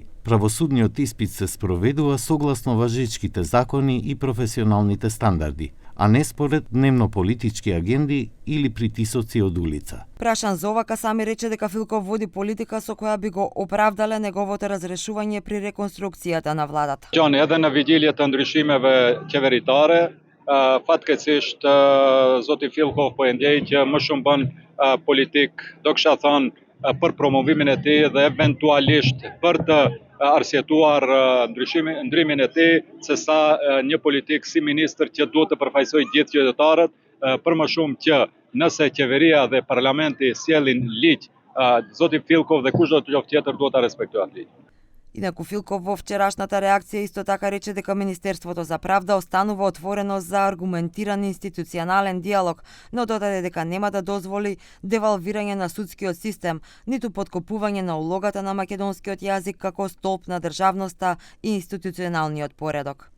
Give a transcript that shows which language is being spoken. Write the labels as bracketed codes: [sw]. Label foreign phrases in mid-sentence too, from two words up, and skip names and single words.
[mk] Правосудниот испит се спроведува согласно важечките закони и професионалните стандарди, а не според дневно-политички агенди или притисоци од улица. Прашан за ова, Касами рече дека Филков води политика со која би го оправдале неговото разрешување при реконструкцијата на владата. [sq] Gjani edhe në vigjiljë të ndryshimeve qeveritare, fatkeqësisht zoti Fillkov po e ndjej që më shumë bën politik, do kisha thënë, për promovimin e tij dhe eventualisht për të arsyetuar ndryrimin e tij, sesa një politik si ministër që duhet të përfaqësojë gjithë qytetarët, për më shumë që nëse qeveria dhe parlamenti sjellin ligj, zoti Fillkov dhe kushdo tjetër duhet ta respektojë atë ligj. [mk] Инаку Филков во вчерашната реакција исто така рече дека Министерството за правда останува отворено за аргументиран институционален диалог, но додаде дека нема да дозволи девалвирање на судскиот систем, ниту поткопување на улогата на македонскиот јазик како столб на државноста и институционалниот поредок.